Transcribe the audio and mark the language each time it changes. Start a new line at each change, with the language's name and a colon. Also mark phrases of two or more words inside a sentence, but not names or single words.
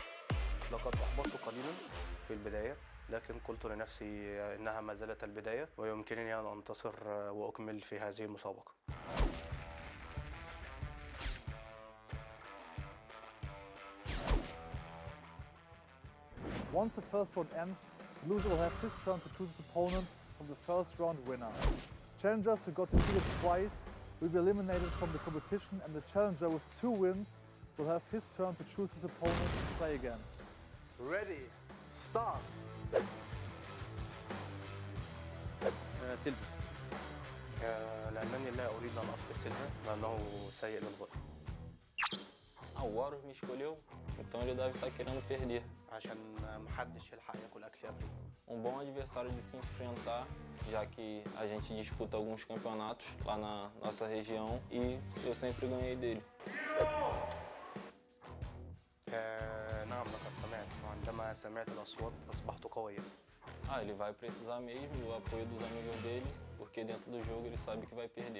Arabic: لقد أحبطت قليلا في البداية، لكن قلت لنفسي إنها ما زالت البداية ويمكنني أن أنتصر وأكمل في هذه المسابقة.
English: Once the first round ends, the loser will have his turn to choose his opponent from the first round winner. Challengers who got defeated twice will be eliminated from the competition, and the challenger with 2 wins will have his turn to choose his opponent to play against. Ready, start!
Arabic: سيلفا، لأنني لا أريد أن أفقد سيلفا لأنه سيء للغاية.
Portuguese: O Horus me escolheu, então ele deve estar querendo perder.
Arabic: عشان محدش يلحق ياكل أكل قبلي.
Portuguese: um bom adversário de se enfrentar, já que a gente disputa alguns campeonatos lá na nossa região e eu sempre ganhei dele.
Arabic: نعم لقد سمعت وعندما سمعت الأصوات أصبحت قويا.
Portuguese: Ah, ele vai precisar mesmo do apoio dos amigos dele, porque dentro do jogo ele sabe que vai perder.